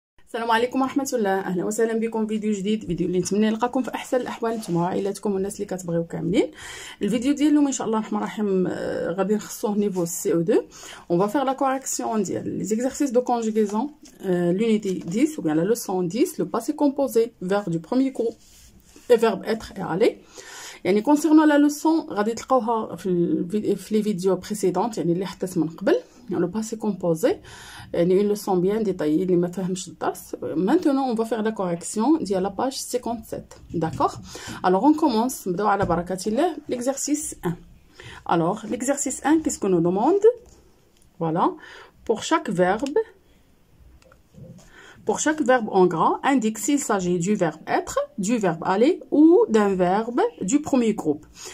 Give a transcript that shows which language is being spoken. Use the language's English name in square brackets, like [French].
[Arabic] السلام عليكم ورحمه الله. اهلا وسهلا بكم في فيديو جديد، فيديو اللي نتمنى نلقاكم في احسن الاحوال نتوما وعائلاتكم والناس اللي كتبغيو كاملين. الفيديو ديال اليوم ان شاء الله الرحمن الرحيم غادي نخصوه نيفو سي او 2. [French] On va faire la correction ديال les exercices de conjugaison, l'unité 10 ou bien la leçon 10, le passé composé, verbe du premier groupe et verbe être et aller. [Arabic] يعني [French] concernant la leçon [Arabic] غادي تلقاوها في [French] les vidéos précédentes [Arabic] يعني اللي حطيت من قبل. [French] Le passé composé, une leçon bien détaillée, les maintenant on va faire la correction à la page 57. D'accord? Alors on commence l'exercice 1. Alors l'exercice 1, qu'est-ce qu'on nous demande? Voilà, pour chaque verbe en gras, indique s'il s'agit du verbe être, du verbe aller ou d'un verbe du premier groupe.